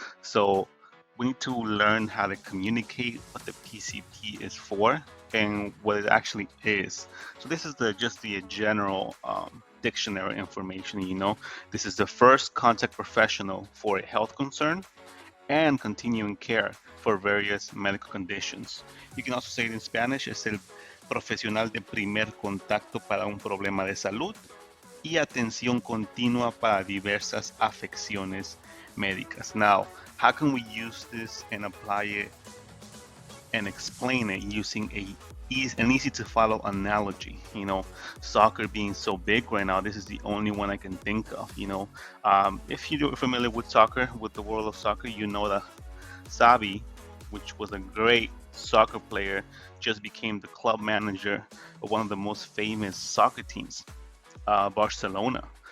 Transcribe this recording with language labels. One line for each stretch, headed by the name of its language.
English: So we need to learn how to communicate what the PCP is for and what it actually is. So this is just the general dictionary information. This is the first contact professional for a health concern and continuing care for various medical conditions. You can also say it in Spanish,
Spanish: es el profesional de primer contacto para un problema de salud y atención continua para diversas afecciones médicas.
English: Now, how can we use this and apply it and explain it using an easy to follow analogy? Soccer being so big right now, this is the only one I can think of. If you're familiar with soccer, with the world of soccer, you know that Xavi, which was a great soccer player, just became the club manager of one of the most famous soccer teams, Barcelona.